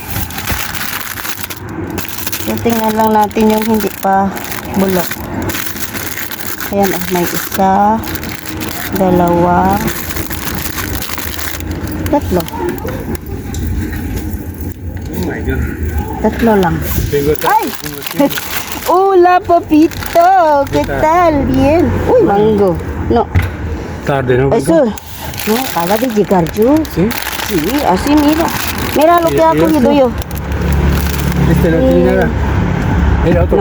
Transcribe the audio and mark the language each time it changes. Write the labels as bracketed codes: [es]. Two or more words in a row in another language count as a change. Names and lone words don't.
[tl] So, tingnan lang natin yung hindi pa bulok. Ayan, may isa, dalawa, tatlo. [en] Oh my God. [tl] Tatlo lang. [es] Tengo Ay! Hola, papito. ¿Qué tal? Bien. Uy, mango. No. tarde, ¿no? Eso. No, acaba de llegar yo. ¿Sí? Sí, así mira. Mira lo que ha cogido yo. Este no tiene nada. Mira otro.